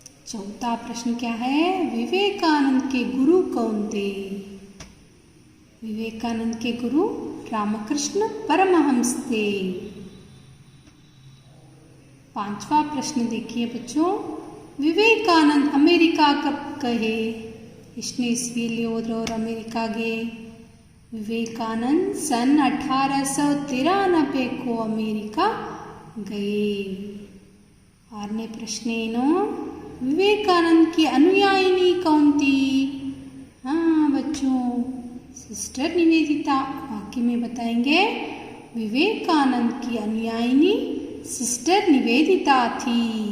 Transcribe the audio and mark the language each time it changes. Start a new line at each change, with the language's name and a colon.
Hindi: चौथा प्रश्न क्या है, विवेकानंद के गुरु कौन थे? विवेकानंद के गुरु रामकृष्ण परमहंस थे. पांचवा प्रश्न देखिए बच्चों, विवेकानंद अमेरिका कब गए?
Kannada: ಎಷ್ಟನೇ ಇಸ್ವಿಯಲ್ಲಿ ಹೋದ್ರು ಅವರು ಅಮೇರಿಕಾಗೆ?
Hindi: विवेकानंद सन 1893 को अमेरिका गए. आठवें प्रश्न
Kannada: ಏನು,
Hindi: विवेकानंद की अनुयायिनी कौन थी? हाँ बच्चों, सिस्टर निवेदिता. वाक्य में बताएंगे, विवेकानंद की अनुयायिनी सिस्टर निवेदिता थी.